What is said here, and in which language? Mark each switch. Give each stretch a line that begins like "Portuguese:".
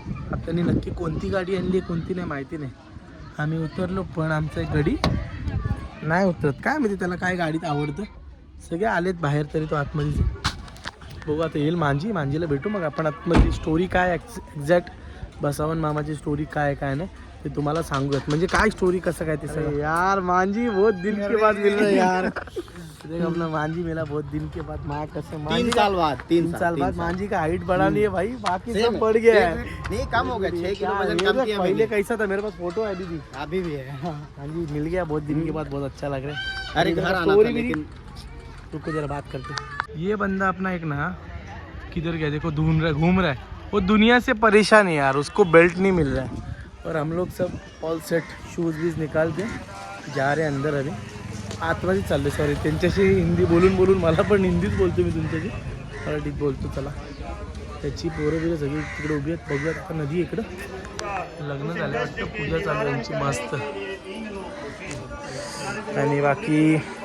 Marathi: आता त्यांनी नक्की कोणती गाडी आणली कोणती नाही माहिती नाही। आम्ही उतरलो पण आमचं एक गडी नाही उतरत, काय माहिती त्याला काय गाडीत आवडतं। सगळे आलेत बाहेर तरी तो आतमध्ये बघू। आता येईल मांजी, मांजीला भेटू मग आपण आतमध्ये। स्टोरी काय एक्झॅक्ट बसावन मामाची स्टोरी काय काय नाही ते तुम्हाला सांगूयात। म्हणजे काय स्टोरी कसं काय ते सगळं।
Hindi: यार मांजी बहुत दिन के बाद मिल रहा है यार। देख अपना मांजी मिला बहुत दिन के बाद। माँ कसम 3 साल बाद, 3 साल बाद मांजी का हाइट बढ़ा ली है भाई, बाकी सब बढ़ गया है। नहीं कम हो गया, 6 किलो वजन क्या कम किया पहले मैंने। कैसा था, मेरे पास फोटो है अभी भी। अभी भी है। हाँ जी मिल गया बहुत दिन के बाद, बहुत अच्छा लग रहा है। अरे घर आना था स्टोरी मेरी, लेकिन रुको जरा बात करते। ये बंदा अपना एक ना किधर गया देखो, घूम रहा है। वो दुनिया से परेशान है यार, उसको बेल्ट नहीं मिल रहा है। और हम लोग सब ऑल सेट, शूज़ वीज निकाल के जा रहे हैं अंदर।
Marathi: अभी आतमध्ये चालले, सॉरी त्यांच्याशी हिंदी बोलून बोलून मला पण हिंदीच बोलतो मी तुमच्याशी, मराठीत बोलतो। चला त्याची पोरं बिरं सगळी तिकडे उभी आहेत, बघूयात। आता नदी इकडं लग्न झालं वाटतं, पूजा चालू यांची मस्त। आणि बाकी